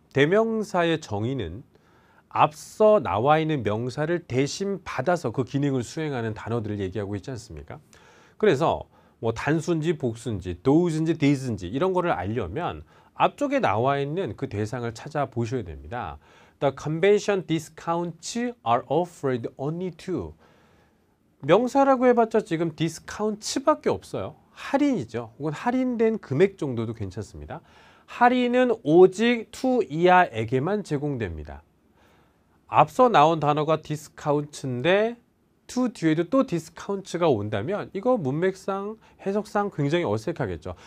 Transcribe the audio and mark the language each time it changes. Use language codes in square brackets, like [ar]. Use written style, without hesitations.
[ko] 대명사의 정의는 앞서 나와 있는 명사를 대신 받아서 그 기능을 수행하는 단어들을 얘기하고 있지 않습니까? 그래서 뭐 단수인지 복수인지 those인지 these인지 이런 거를 알려면 앞쪽에 나와 있는 그 대상을 찾아보셔야 됩니다. [en] The convention discounts are offered only to. [ko] 명사라고 해봤자 지금 discount밖에 없어요. 할인이죠. 혹은 할인된 금액 정도도 괜찮습니다. 할인은 오직 to 이하에게만 제공됩니다. 앞서 나온 단어가 discount인데 to 뒤에도 또 discount가 온다면 이거 문맥상, 해석상 굉장히 어색하겠죠.